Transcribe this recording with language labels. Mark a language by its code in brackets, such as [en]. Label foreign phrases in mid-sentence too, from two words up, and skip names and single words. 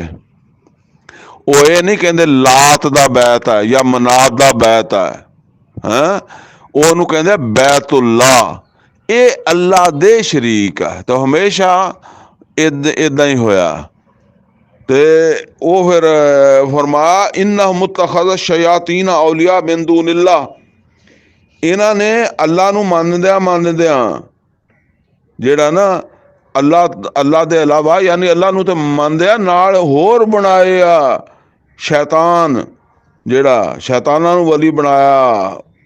[pa] ਉਹ ਇਹ ਨਹੀਂ ਕਹਿੰਦੇ ਲਾਤ ਦਾ ਬੈਤ ਹੈ ਜਾਂ ਮਨਾਤ ਦਾ ਬੈਤ ਹੈ, ਹੈਂ। ਉਹਨੂੰ ਕਹਿੰਦੇ ਬੈਤੁੱਲਾ। ਇਹ ਅੱਲਾ ਦੇ ਸ਼ਰੀਕ ਹੈ। ਤਾਂ ਹਮੇਸ਼ਾ ਇੱਦਾਂ ਹੀ ਹੋਇਆ। ਤੇ ਉਹ ਫਿਰ ਫਰਮਾਇਆ [ar] إنهم اتخذوا الشياطين أولياء من دون الله. [pa] ਇਹਨਾਂ ਨੇ ਅੱਲਾ ਨੂੰ ਮੰਨਦਿਆਂ ਜਿਹੜਾ ਨਾ ਅੱਲਾ ਦੇ ਇਲਾਵਾ, ਯਾਨੀ ਅੱਲਾ ਨੂੰ ਤੇ ਮੰਨਦੇ ਆ, ਨਾਲ ਹੋਰ ਬਣਾਏ ਆ ਸ਼ੈਤਾਨ, ਜਿਹੜਾ ਸ਼ੈਤਾਨਾਂ ਨੂੰ ਵਲੀ ਬਣਾਇਆ।